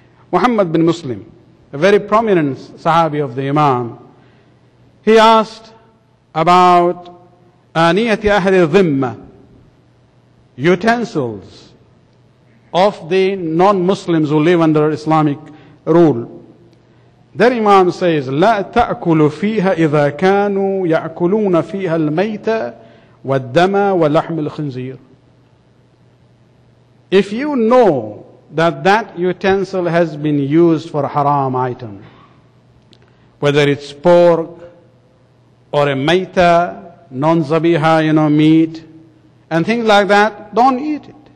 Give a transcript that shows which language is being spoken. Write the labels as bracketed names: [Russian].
[English] Muhammad bin Muslim, a very prominent Sahabi of the Imam, he asked about aniyati ahli dhimma, utensils of the non-Muslims who live under Islamic rule. Then Imam says, [Arabic] لا تأكل فيها إذا كانوا يأكلون فيها الميت والدم ولحم الخنزير. [English] If you know that utensil has been used for a haram item, whether it's pork or a maita, non-zabiha, meat, and things like that, don't eat it.